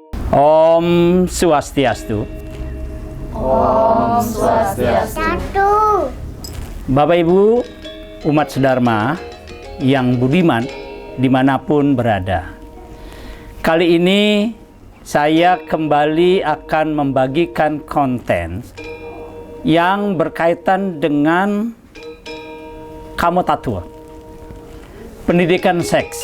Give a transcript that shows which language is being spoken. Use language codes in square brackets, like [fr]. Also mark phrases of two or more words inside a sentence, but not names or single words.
[sa] Om Swastiastu. Om Swastiastu. [id] Bapak Ibu umat sedharma yang budiman dimanapun berada. Kali ini saya kembali akan membagikan konten yang berkaitan dengan [ban] kamo tatua, [id] pendidikan seks.